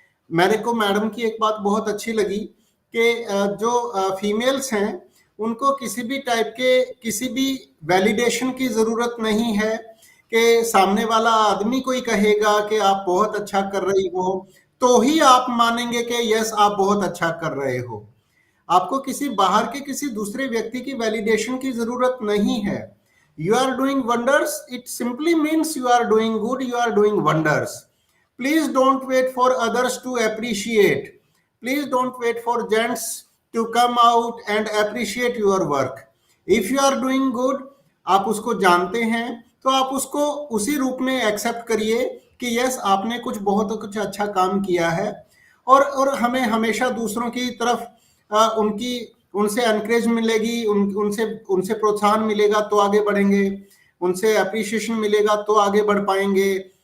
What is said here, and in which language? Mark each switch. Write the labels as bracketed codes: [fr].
[hi] मेरे को मैडम की एक बात बहुत अच्छी लगी कि जो फीमेल्स हैं उनको किसी भी टाइप के किसी भी वैलिडेशन की ज़रूरत नहीं है कि सामने वाला आदमी कोई कहेगा कि आप बहुत अच्छा कर रही हो तो ही आप मानेंगे कि यस आप बहुत अच्छा कर रहे हो। आपको किसी बाहर के किसी दूसरे व्यक्ति की वैलिडेशन की ज़रूरत नहीं है। [en] You are doing wonders, it simply means you are doing good, you are doing wonders. Please don't wait for others to appreciate. Please don't wait for gents to come out and appreciate your work. If you are doing good, [hi] आप उसको जानते हैं तो आप उसको उसी रूप में एक्सेप्ट करिए कि यस आपने कुछ अच्छा काम किया है। और हमें हमेशा दूसरों की तरफ उनसे एनकरेज मिलेगी, उनसे प्रोत्साहन मिलेगा तो आगे बढ़ेंगे, उनसे अप्रिशिएशन मिलेगा तो आगे बढ़ पाएंगे।